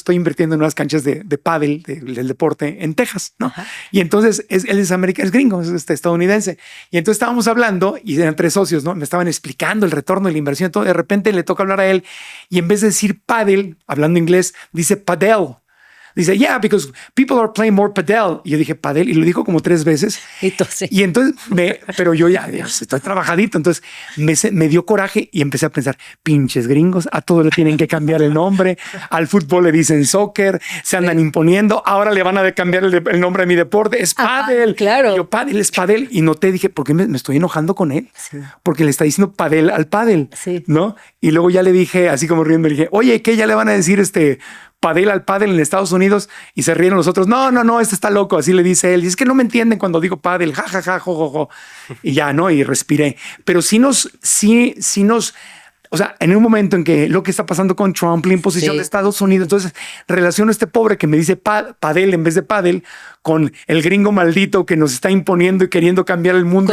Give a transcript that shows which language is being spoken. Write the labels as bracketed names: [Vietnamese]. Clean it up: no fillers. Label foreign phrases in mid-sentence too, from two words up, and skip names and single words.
[Spanish] Estoy invirtiendo en unas canchas de pádel, del deporte en Texas, ¿no? Ajá. Y entonces él es americano, es gringo, es estadounidense. Y entonces estábamos hablando y eran 3 socios, ¿no? Me estaban explicando el retorno de la inversión y todo. De repente le toca hablar a él y en vez de decir pádel, hablando inglés, dice padel. Dice, [English] yeah, because people are playing more padel. [Spanish] Y yo dije, padel, y lo dijo como 3 veces. Y entonces, pero yo ya estoy trabajadito. Entonces me dio coraje y empecé a pensar, pinches gringos, a todos le tienen que cambiar el nombre. Al fútbol le dicen soccer, se andan imponiendo. Ahora le van a cambiar el nombre a mi deporte. Es padel. Claro. Y yo, padel es padel. Y noté, dije, ¿por qué me estoy enojando con él? Sí. Porque le está diciendo padel al padel. Sí. ¿No? Y luego ya le dije, así como riendo, le dije, oye, ¿qué ya le van a decir padel al pádel en Estados Unidos? Y se rieron los otros. No, este está loco. Así le dice él. Y es que no me entienden cuando digo pádel. Ja, ja, ja, jo, jo, jo. Y ya, ¿no? Y respiré. Pero sí nos, o sea, en un momento en que lo que está pasando con Trump, la imposición de Estados Unidos, entonces relaciono a este pobre que me dice padel en vez de pádel con el gringo maldito que nos está imponiendo y queriendo cambiar el mundo